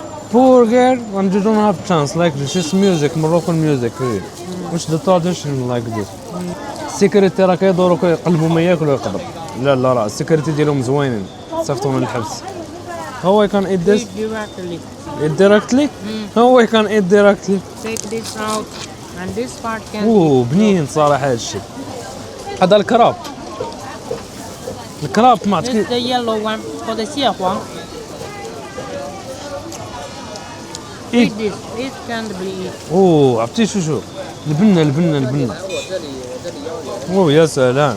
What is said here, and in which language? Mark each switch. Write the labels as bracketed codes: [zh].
[en] Poor girl and you don't have chance like this. It's music, Moroccan music really. Which the tradition like this. [ar] السيكوريتي راه كيدوروا كيقلبوا ما ياكلوا يقدر. لا راه السيكوريتي ديالهم زوينين صيفطوا من الحبس. [en] How I can eat this? Eat directly. Eat directly? How I can eat directly? Take this out, and this part can. [ar] اوه بنين صراحه هذا الشيء. هذا الكراب. الكراب ما [en] This is [ar] عطيك [en] the yellow one for the 蟹黄. Eat. Eat this. It can't be eaten. [ar] اوه عرفتي شو البنه. اوه يا سلام.